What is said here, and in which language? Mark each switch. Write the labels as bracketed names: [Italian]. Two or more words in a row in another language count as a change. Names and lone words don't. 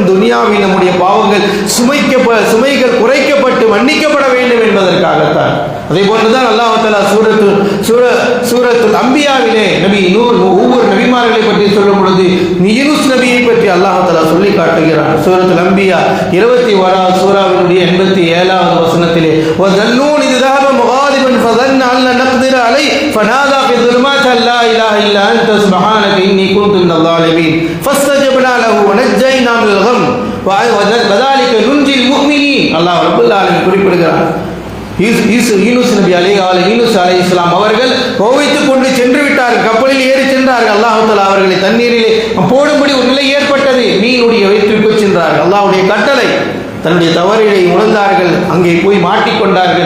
[Tamil] துனியாவில் நம்முடைய பாவங்கள் சுமைகள் குறைக்கப்பட்டு மன்னிக்கப்பட வேண்டும் என்பதற்காகத்தான். அதே போன்றுதான் [Arabic] الله تعالى [Tamil] சூரத்துல் அம்பியாவிலே நபி நூஹ் ஒவ்வொரு நபிமார்களை பற்றி சொல்லும் பொழுது யூனுஸ் நபியை பற்றி [Arabic] الله تعالى [Tamil] சொல்லி காட்டுகிறான். சூரத்துல் அம்பியா 21வது சூராவினுடைய 87வது வசனத்திலே, [Arabic] وذا النون إذ ذهب مغاضبا فظن أن لن نقدر عليه فنادى في الظلمات أن لا إله إلا أنت سبحانك إني كنت من الظالمين فاستجبنا له ونجينا من الغم وذلك ننجي المؤمنين. الله رب العالمين [Tamil] குறிப்பிடுகிறார். யூனுஸ் நபி அலைஹிஸ்ஸலாம் அவர்கள் கோவித்துக் கொண்டு சென்று விட்டார்கள், கப்பலில் ஏறி சென்றார்கள். [Arabic] الله تعالى [Tamil] அவர்களை தண்ணீரிலே போடும்படி ஒரு நிலை ஏற்பட்டது, மீனுடைய வயிற்றுக்கு சென்றார்கள். அல்லாஹ்வுடைய கட்டளை, தன்னுடைய தவறினை உணர்ந்தார்கள், அங்கே போய் மாட்டிக்கொண்டார்கள்.